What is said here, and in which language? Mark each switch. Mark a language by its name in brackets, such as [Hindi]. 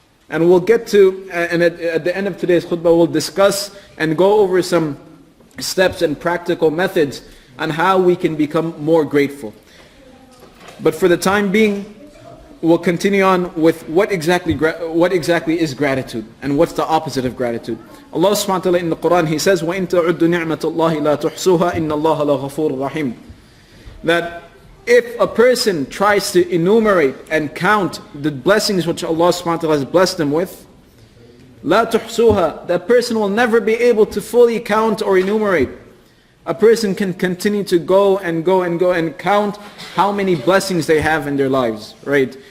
[English] And we'll get to, and at the end of today's khutbah, we'll discuss and go over some steps and practical methods on how we can become more grateful. But for the time being, we'll continue on with what exactly is gratitude and what's the opposite of gratitude. [Arabic] Allah subhanahu wa ta'ala in the Quran, He says, وَإِن تَعُدُّ نِعْمَةَ اللَّهِ لَا تُحْصُوهَا إِنَّ اللَّهَ لَغَفُورٌ رَحِيمٌ. [English] That if a person tries to enumerate and count the blessings which Allah subhanahu wa ta'ala has blessed them with, [Arabic] لَا تُحْصُوهَا, [English] that person will never be able to fully count or enumerate. A person can continue to go and go and go and count how many blessings they have in their lives, right?